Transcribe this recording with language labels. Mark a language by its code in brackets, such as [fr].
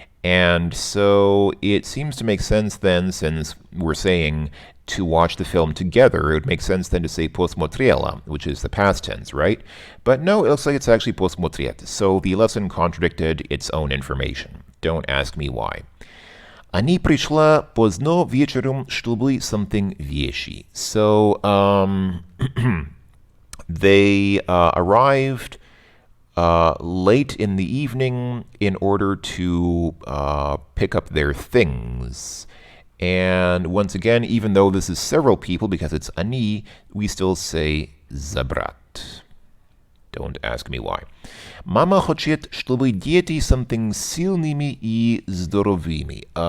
[en] And so it seems to make sense then, since we're saying to watch the film together, it would make sense then to say посмотрела, which is the past tense, right? But no, it looks like it's actually посмотреть. So the lesson contradicted its own information. Don't ask me why. [ru] Они пришла поздно вечером, чтобы something вещи. [en] So they arrived late in the evening in order to pick up their things. And once again, even though this is several people, because it's они, we still say забрать. Don't ask me why. [ru] Мама хочет, чтобы дети something сильными и здоровыми.